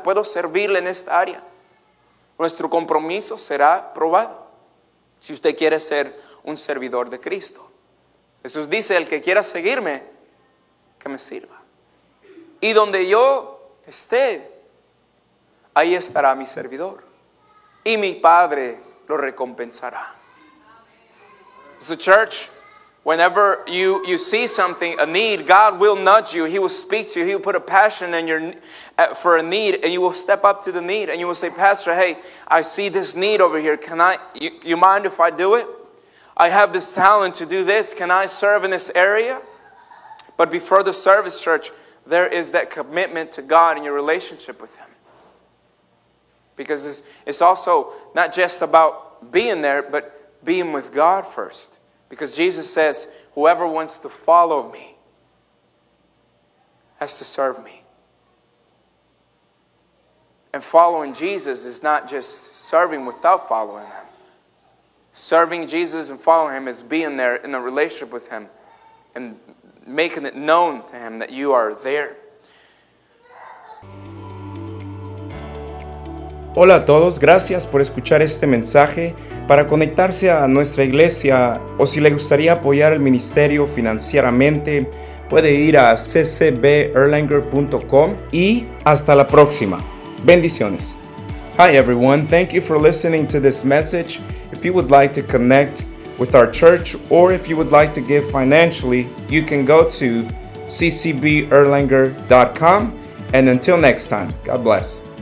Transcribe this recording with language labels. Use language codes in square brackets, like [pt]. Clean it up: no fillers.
[es] ¿Puedo servirle en esta área? Nuestro compromiso será probado si usted quiere ser un servidor de Cristo. Jesús dice, el que quiera seguirme, que me sirva. Y donde yo esté, ahí estará mi servidor. Y mi Padre lo recompensará. [en] So church, whenever you see something, a need, God will nudge you. He will speak to you. He will put a passion in for a need, and you will step up to the need. And you will say, Pastor, hey, I see this need over here. You mind if I do it? I have this talent to do this. Can I serve in this area? But before the service, church, there is that commitment to God in your relationship with Him. Because it's also not just about being there, but being with God first. Because Jesus says, whoever wants to follow me has to serve me. And following Jesus is not just serving without following Him. Serving Jesus and following Him is being there in a relationship with Him and making it known to Him that you are there. [es] Hola a todos, gracias por escuchar este mensaje. Para conectarse a nuestra iglesia o si le gustaría apoyar el ministerio financieramente, puede ir a ccberlanger.com y hasta la próxima. Bendiciones. [en] Hi everyone, thank you for listening to this message. If you would like to connect with our church or if you would like to give financially, you can go to ccberlanger.com. And until next time, God bless.